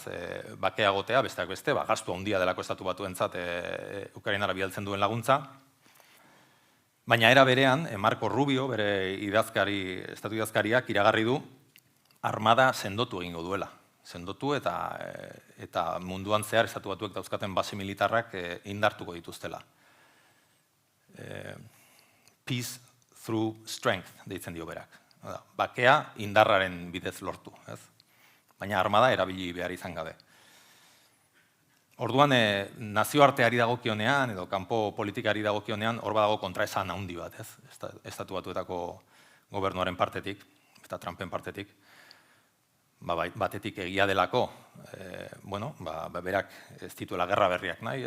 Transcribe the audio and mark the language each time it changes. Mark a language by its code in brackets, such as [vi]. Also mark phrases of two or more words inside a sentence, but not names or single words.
[eu] Bakea gotea, besteak beste, gastu handia delako estatu batuentzat Ukrainara bidaltzen duen laguntza. Baina era berean, Marco Rubio, bere estatu idazkariak iragarri du, armada sendotu egingo duela. Sendotu eta munduan zehar estatu batuek dauzkaten base militarrak indartuko dituztela. [en] Peace through strength, [eu] deitzen dio berak. Bakea indarraren bidez lortu, ez? Baina armada erabili behar izan gabe. Orduan, nazioarteari dagokionean, edo kanpo politikari dagokionean, hor badago kontraesan handi bat, ez? Estatu batuetako gobernuaren partetik, eta Trumpen partetik, batetik egia delako, berak ez dituela gerra berriak nahi, ez?